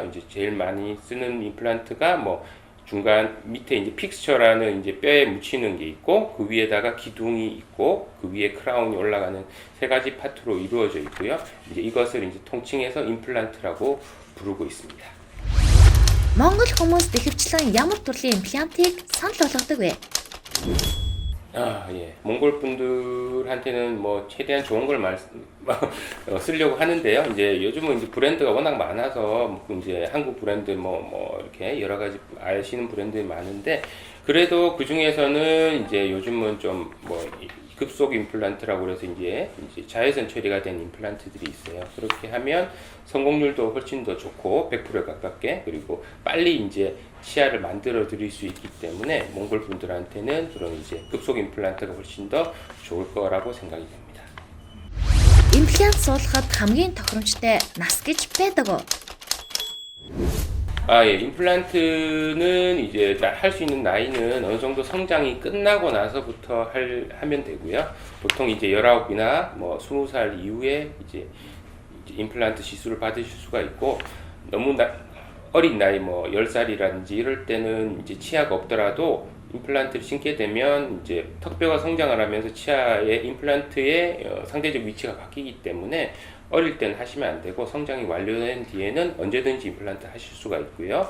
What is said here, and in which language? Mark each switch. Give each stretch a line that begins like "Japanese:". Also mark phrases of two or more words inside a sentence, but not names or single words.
Korean: 이제 제일 많이 쓰는 임플란트가 뭐 중간 밑에 이제 픽스처라는 이제 뼈에 묻히는 게 있고, 그 위에다가 기둥이 있고, 그 위에 크라운이 올라가는 세 가지 파트로 이루어져 있고요. 이제 이것을 이제 통칭해서 임플란트라고 부르고 있습니다.
Mongolian: Монгол хүмүүст ихэвчлэн ямар төрлийн имплантыг санал болгодог вэ?
Korean: 예. 몽골 분들한테는 뭐 최대한 좋은 걸 쓰려고 하는데요. 이제 요즘은 이제 브랜드가 워낙 많아서 이제 한국 브랜드 뭐 이렇게 여러 가지 아시는 브랜드가 많은데, 그래도 그 중에서는 이제 요즘은 좀 뭐 급속 임플란트라고 그래서 이제 자외선 처리가 된 임플란트들이 있어요. 그렇게 하면 성공률도 훨씬 더 좋고 100%에 가깝게, 그리고 빨리 이제 치아를 만들어 드릴 수 있기 때문에 몽골 분들한테는 그런 이제 급속 임플란트가 훨씬 더 좋을 거라고 생각이 됩니다.
Mongolian: Имплант суулгахад хамгийн тохиромжтой нас гэж байдаг уу?
Korean: 예, 임플란트는 이제 할 수 있는 나이는 어느 정도 성장이 끝나고 나서부터 하면 되고요. 보통 이제 19이나 뭐 20살 이후에 이제 임플란트 시술을 받으실 수가 있고, 너무 어린 나이 뭐 10살이라든지 이럴 때는 이제 치아가 없더라도 임플란트를 신게 되면 이제 턱뼈가 성장을 하면서 치아의 임플란트의 상대적 위치가 바뀌기 때문에 어릴 때는 하시면 안 되고 성장이 완료된 뒤에는 언제든지 임플란트 하실 수가 있고요.